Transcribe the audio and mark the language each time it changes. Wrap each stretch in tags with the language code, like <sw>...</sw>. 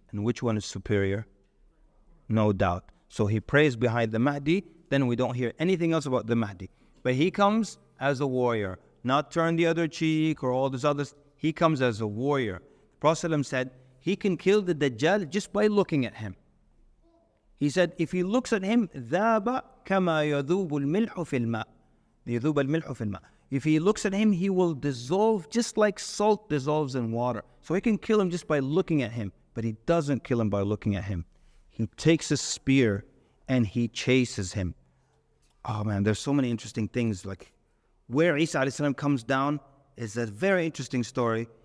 <en>And which one is superior? No doubt. So he prays behind the Mahdi, then we don't hear anything else about the Mahdi. But he comes as a warrior, not turn the other cheek or all this others. He comes as a warrior. The Prophet ﷺ said he can kill the Dajjal just by looking at him. He said if he looks at him,</en> <ar>ذَابَ كَمَا يَذُوبُ الْمِلْحُ فِي الْمَاءِ يَذُوبَ الْمِلْحُ فِي الْمَاءِ.</ar> <en>If he looks at him, he will dissolve just like salt dissolves in water. So he can kill him just by looking at him. But he doesn't kill him by looking at him. He takes a spear and he chases him. Oh man, there's so many interesting things. Like where Isa alayhi salam comes down is a very interesting story.</en>